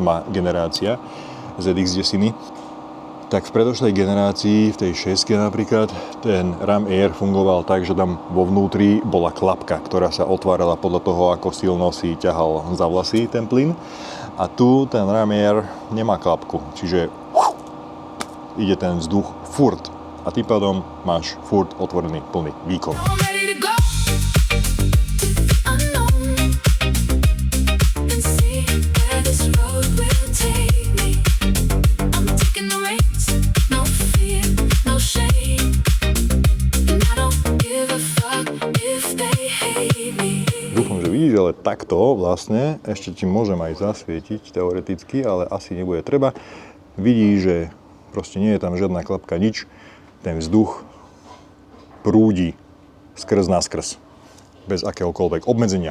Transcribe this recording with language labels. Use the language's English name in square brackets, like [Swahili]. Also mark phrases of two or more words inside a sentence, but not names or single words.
[Slovak] generácia ZX desiny, tak v predošlej generácii, v tej 6 napríklad, ten Ram Air fungoval tak, že tam vo vnútri bola klapka, ktorá sa otvárala podľa toho, ako silno si ťahal za vlasy ten plyn. A tu ten Ram Air nemá klapku, čiže ide ten vzduch furt. A tým pádom máš furt otvorený plný výkon. [English] I'm ready to go to the unknown and see where this road will take me. I'm taking the reins, no fear, no shame, and I don't give a fuck if they hate me. [Slovak] Dúfam, že vidíš, ale takto vlastne ešte ti môžem aj zasvietiť teoreticky, ale asi nebude treba. Vidíš, že proste nie je tam žiadna klapka, nič. Ten vzduch prúdi skrz naskrz, bez akéhokoľvek obmedzenia.